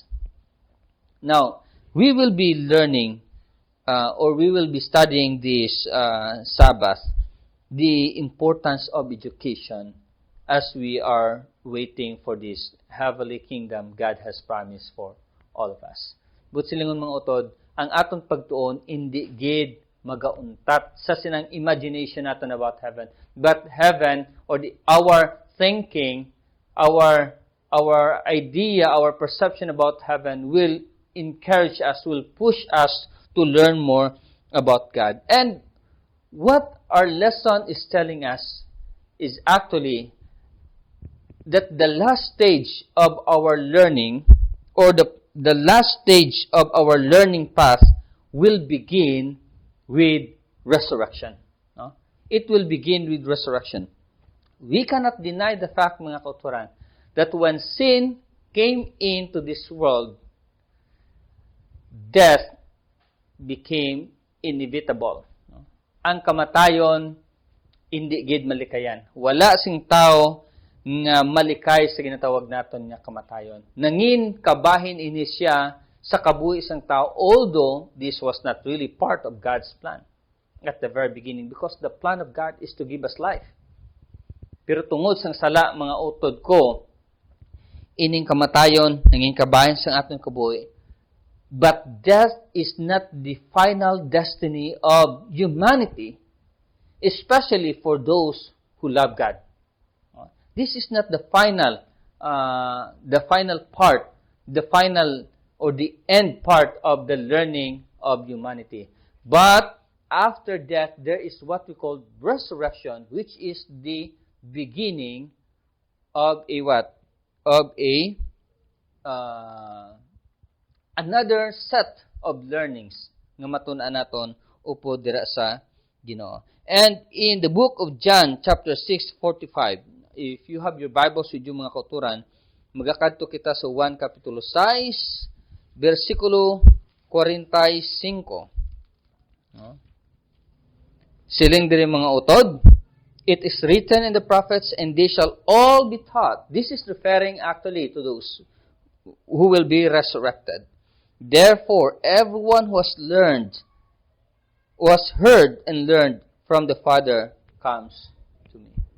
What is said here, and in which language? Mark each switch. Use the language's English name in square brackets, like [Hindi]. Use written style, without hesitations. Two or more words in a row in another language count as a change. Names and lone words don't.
[English] Now, we will be learning or we will be studying this Sabbath, the importance of education as we are waiting for this heavenly kingdom God has promised for all of us. But [Hiligaynon] silingon mga utod, ang aton pagtuon hindi gid magauntat sa sinang imagination natin [English] about heaven, but heaven or our thinking, our idea, our perception about heaven will encourage us, will push us to learn more about God. And what our lesson is telling us is actually that the last stage of our learning, or the last stage of our learning path, will begin with resurrection. No? It will begin with resurrection. We cannot deny the fact, [Hiligaynon] mga kauturan, [English] that when sin came into this world, death became inevitable. [Hiligaynon] Ang kamatayon, hindi gid malikayan. Wala sing tao nga malikay sa ginatawag naton nga kamatayon. Nangin kabahin ini siya sa kabuhi isang tao, [English] although this was not really part of God's plan at the very beginning, because the plan of God is to give us life. [Hiligaynon] Pero tungod sang sala, mga utod ko, ining kamatayon, nanging kabahin sa atong kabuhi. [English] But death is not the final destiny of humanity, especially for those who love God. This is not the final part, the final or the end part of the learning of humanity. But after death, there is what we call resurrection, which is the beginning of a what? Of a another set of learnings [Hiligaynon] nga matun-an naton upo dira sa Ginoo. [English] And in the book of John, chapter 6:45, if you have your Bibles with you, [Hiligaynon] mga kauturan, magakadto kita sa 1 kapitulo 6, versikulo 45. Siling diri mga utod, [English] it is written in the prophets, and they shall all be taught. This is referring actually to those who will be resurrected. Therefore, everyone who has heard and learned from the Father comes to me.